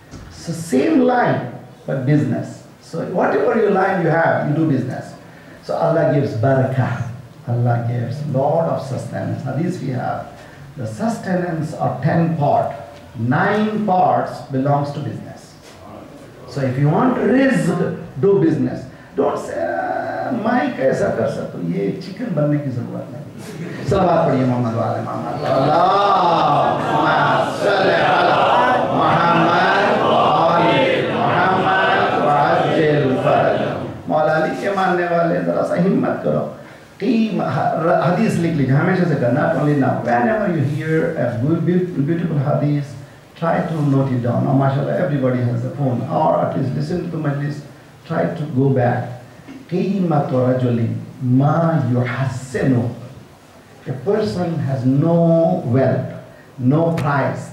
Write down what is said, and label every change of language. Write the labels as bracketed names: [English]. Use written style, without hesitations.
[English] So same line, but business. So whatever your line you have, you do business. So Allah gives barakah. Allah gives lot of sustenance. Hadith we have. The sustenance are 10 parts. 9 parts belongs to business. So if you want rizq, do business. Don't say, [Hindi] मैं कैसा कर सकता हूँ, ये chicken बनने की ज़रूरत नहीं। सलावत पढ़िए मोहम्मद वाले मोहम्मद, [Arabic] अल्लाहुम्मा सल्ली अला मोहम्मद वाले मोहम्मद वअज्जिल फरज। [Hindi] मौला अली के मानने वाले ज़रा सा हिम्मत करो। हदीस लिख लीजिए, हमेशा से करना, [English] not only now. Whenever you hear a good, beautiful hadith, try to note it down. Now, mashallah, everybody has a phone, or at least listen to majlis. Try to go back. [Arabic] قِيمَةُ رَجُلٍ مَا يُحَسِّنُ. [English] A person has no wealth, no price.